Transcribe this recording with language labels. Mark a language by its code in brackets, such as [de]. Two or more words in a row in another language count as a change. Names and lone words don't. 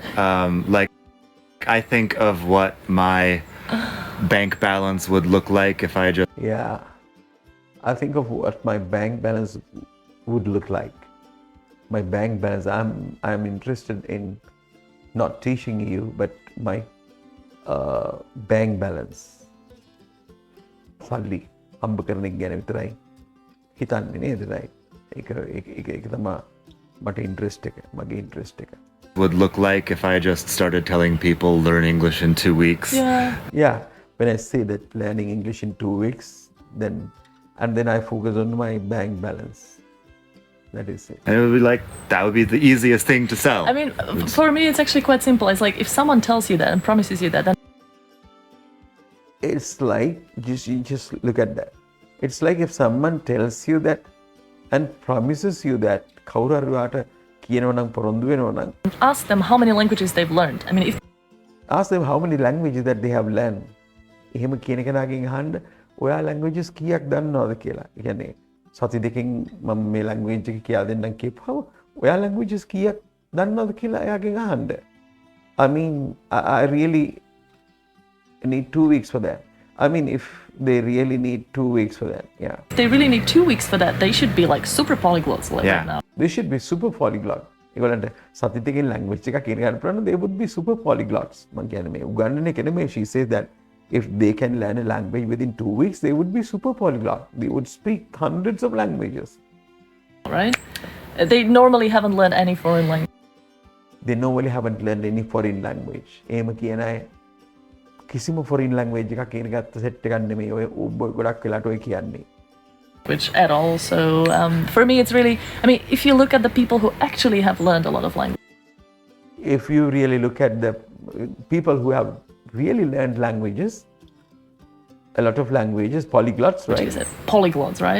[en] Like, I think of what my bank balance would look like if I just Yeah. I think of what my bank balance would look like. My bank balance, I'm interested in not teaching you, but my bank balance. [si] සල්ලි හම්බ කරන එක ගැන විතරයි හිතන්නේ නේද රයි? ඒක තමයි මට ඉන්ට්‍රෙස්ට් එක, මගේ ඉන්ට්‍රෙස්ට් එක. [en] would look like if I just started telling people learn English in 2 weeks. Yeah. Yeah, when I say that learning English in 2 weeks, then I focus on my bank balance. That is it. And it would be like, that would be the easiest thing to sell. I mean, for me, it's actually quite simple. It's like if someone tells you that and promises you that, then It's like you just look at that. It's like if someone tells you that and promises you that [si] කවුරු හරි වාට කියනවා නම් පොරොන්දු වෙනවා නම් [en] ask them how many languages they've learned. I mean, if ask them how many languages that they have learned. [si] එහෙම කියන කෙනාගෙන් අහන්න ඔයා languages කීයක් දන්නවද කියලා. ඒ කියන්නේ සති දෙකකින් මම මේ language එක කියලා දෙන්නම් කියපුවා ඔයා languages කීයක් දන්නවද කියලා එයාගෙන් අහන්න. [en] I mean, I really need 2 weeks for that. I mean, if they really need 2 weeks for that, yeah. they really need 2 weeks for that, they should be like super polyglots like Yeah. right now. They should be super polyglot. [si] ඒගොල්ලන්ට සති දෙකකින් language එකක් ඉගෙන ගන්න පුළුවන්, [en] they would be super polyglots. [si] මම කියන්නේ මේ උගන්වන එක නෙමෙයි. [en] She says that if they can learn a language within 2 weeks, they would be super polyglot. They would speak hundreds of languages. Right? They normally haven't learned any foreign language. They normally haven't learned any foreign language. [si] එහෙම කියන අය කිසිම [en] foreign language [si] එකක් ඉගෙන ගත්ත සෙට් එකක් නෙමෙයි. ඔය ගොඩක් වෙලාට ඔය කියන්නේ. [en] At all. So for me, it's really, I mean, if you look at the people who actually have learned a lot of language, If you really look at the people who have really learned languages, a lot of languages, polyglots, you right? said polyglots, right?